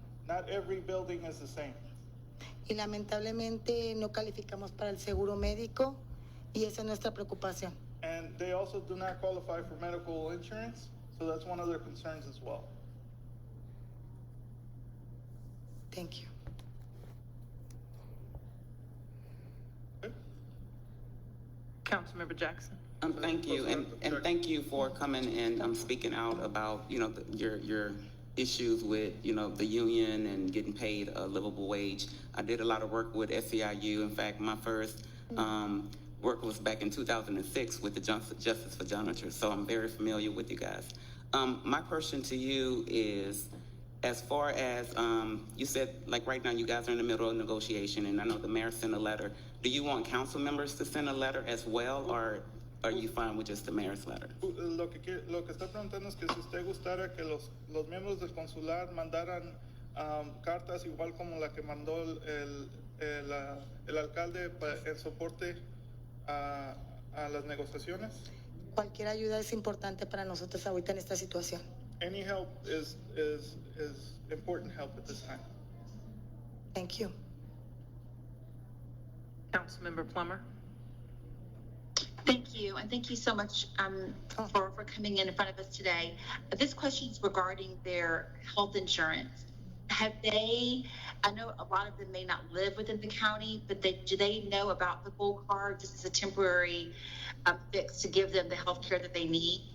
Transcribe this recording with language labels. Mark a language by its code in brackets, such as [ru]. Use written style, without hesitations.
[en] Not every building is the same. [es] Y lamentablemente no calificamos para el seguro médico y esa es nuestra preocupación. [en] And they also do not qualify for medical insurance, so that's one of their concerns as well. Thank you. Councilmember Jackson. Thank you, and thank you for coming and speaking out about, your issues with, the union and getting paid a livable wage. I did a lot of work with SEIU. In fact, my first work was back in 2006 with the Justice for Janitors, so I'm very familiar with you guys. My question to you is, as far as, you said, like right now, you guys are in the middle of negotiation, and I know the mayor sent a letter Do you want council members to send a letter as well, or are you fine with just the mayor's letter? [es] Lo que está preguntando es que si usted gustara que los miembros del consular mandaran cartas igual como la que mandó el alcalde en soporte a las negociaciones. Cualquier ayuda es importante para nosotros ahorita en esta situación. [en] Any help is important help at this time. Thank you. Councilmember Plummer? Thank you, and thank you so much for coming in front of us today. This question is regarding their health insurance. Have they, I know a lot of them may not live within the county, but do they know about the gold card just as a temporary fix to give them the health care that they need?